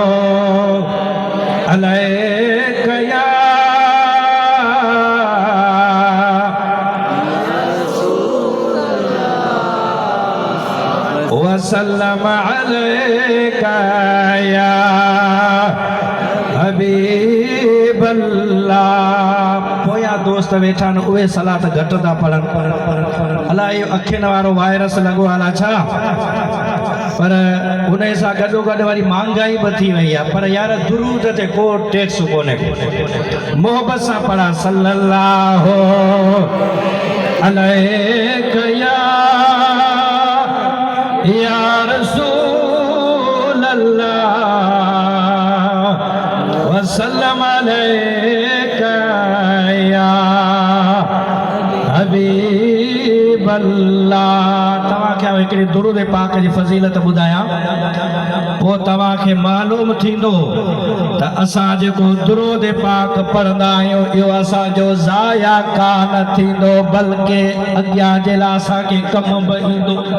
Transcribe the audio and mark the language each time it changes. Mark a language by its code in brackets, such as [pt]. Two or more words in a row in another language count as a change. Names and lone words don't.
[ar] عليه يا وسلم عليك يا حبيب الله [sd] पोया दोस्त वेठा न उहे सलात घटि था पढ़नि अलाए इहो अखियुनि वारो वायरस लॻो आहे छा पर उन सां गॾोगॾु वरी महांगाई बि थी वई आहे पर यार दुरूद ते को टैक्स कोन्हे मोहबत सां पढ़ा सल्लल्लाहु [ar] عليك يا رسول الله وسلم عليك يا حبيب الله तव्हांखे [sd] हिकिड़ी दुरूद पाक जी फज़ीलत ॿुधायां पोइ तव्हांखे मालूम थींदो त असां जेको दुरूद पाक पढ़ंदा आहियूं इहो असांजो ज़ाया कान थींदो बल्कि अॻियां जे लाइ असांखे कम बि ईंदो